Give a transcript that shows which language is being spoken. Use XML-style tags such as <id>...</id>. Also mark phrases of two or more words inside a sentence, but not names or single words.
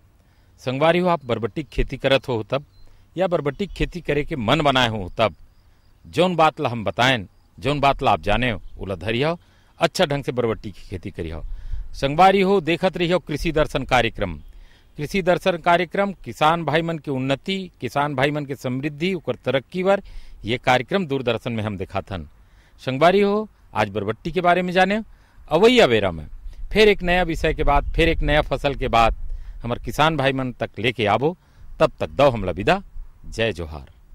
<hne>संगवारी हो आप बरबट्टी की खेती करत हो तब या बरबट्टी की खेती करे के मन बनाए हो तब जौन बात ला हम बताएं जौन बात ला आप जाने हो उला धरिया हो अच्छा ढंग से बरबट्टी की खेती करी हो। संगवारी हो देखत रही हो कृषि दर्शन कार्यक्रम। कृषि दर्शन कार्यक्रम किसान भाई मन की उन्नति किसान भाई मन के समृद्धि उकर तरक्की वर ये कार्यक्रम दूरदर्शन में हम दिखाथन। संगवारी हो आज बरबट्टी के बारे में जाने अवैया बेरा में फिर एक नया विषय के बाद फिर एक नया फसल के बाद हमारे किसान भाई मन तक लेके आबो। तब तक दो हमला विदा। जय जोहार।</hne>